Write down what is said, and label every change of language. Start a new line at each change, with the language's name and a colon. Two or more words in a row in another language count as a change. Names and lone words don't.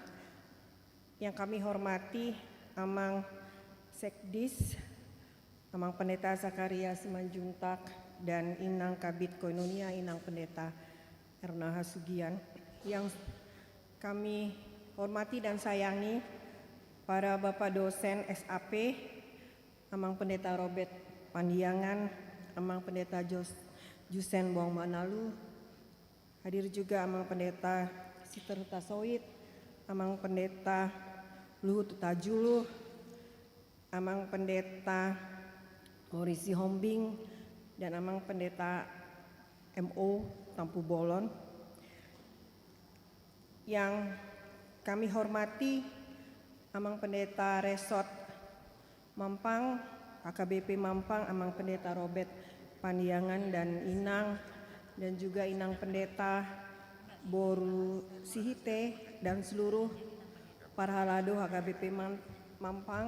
Indonesian: Yang kami hormati Amang Sekdis, Amang Pendeta Zakaria Simanjuntak dan Inang Kabid Koinonia, Inang Pendeta Erna Hasugian. Yang kami hormati dan sayangi para Bapak dosen SAP, Amang Pendeta Robert Pandiangan, Amang Pendeta Jusen Bong Manalu, hadir juga Amang Pendeta Siter Hutasoit, Amang Pendeta Luhut Hutajulu, Amang Pendeta Morisi Hombing, dan Amang Pendeta MO Tampu Bolon. Yang kami hormati Amang Pendeta Resort Mampang, AKBP Mampang, Amang Pendeta Robert Pandiangan dan Inang, dan juga Inang Pendeta Boru Sihite dan seluruh para halado HKBP Mampang.